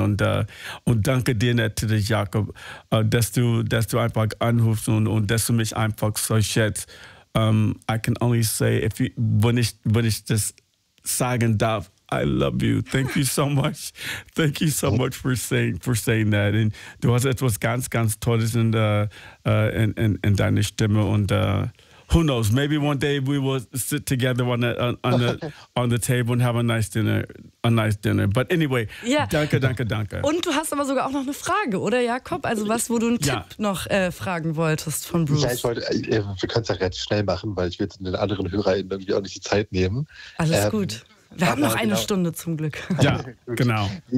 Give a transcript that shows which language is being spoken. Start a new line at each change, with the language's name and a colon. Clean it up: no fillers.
German: Und danke dir natürlich, Jakob, dass du einfach anrufst und dass du mich einfach so schätzt.
English: I can only say,
German: wenn ich das sagen darf,
English: I love you. Thank you so much. Thank you so much for saying that.
German: Und du hast etwas ganz, ganz Tolles in deiner Stimme.
English: Und who knows? Maybe one day we will sit together on the table and have a nice dinner. But anyway,
German: danke, danke, danke. Und du hast aber sogar auch noch eine Frage, oder Jakob? Also was, wo du einen Tipp noch fragen wolltest von Bruce? Ja, wir können es ja relativ schnell machen, weil ich will den anderen HörerInnen irgendwie auch nicht die Zeit nehmen. Alles gut. Wir haben noch eine Stunde zum Glück. Ja, genau.